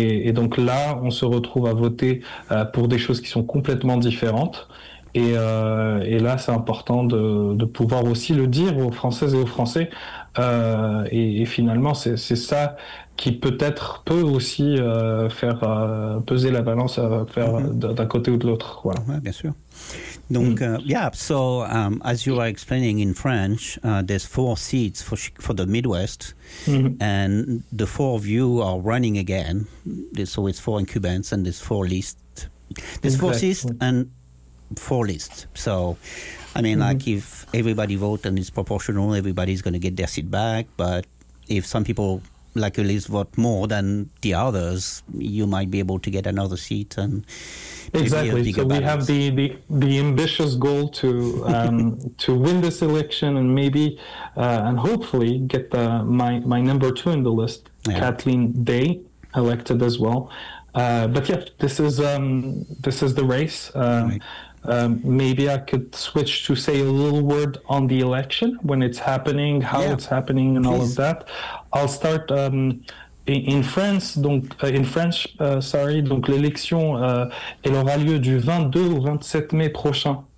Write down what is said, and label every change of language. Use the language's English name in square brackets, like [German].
[French] Et donc là, on se retrouve à voter pour des choses qui sont complètement différentes. Et là, c'est important de pouvoir aussi le dire aux Françaises et aux Français. Et finalement, c'est ça qui peut-être peut aussi faire peser la balance d'un côté ou de l'autre. Voilà. Ouais, bien sûr. [English] Donc, as you are explaining in French, there's 4 seats for the Midwest, mm-hmm. and the 4 of you are running again. So it's 4 incumbents and there's 4 lists. There's 4 seats and 4 lists. So, I mean, mm-hmm. like if everybody vote and it's proportional, everybody's going to get their seat back. But if some people, like at least vote more than the others, you might be able to get another seat. And exactly. So we have the ambitious goal to to win this election and maybe and hopefully get my number two in the list, yeah. Kathleen Day, elected as well. But yeah, this is the race. Maybe I could switch to say a little word on the election, when it's happening, how it's happening, and all of that. I'll start in France. [French] Donc l'élection elle aura lieu du 22 au 27 mai prochain.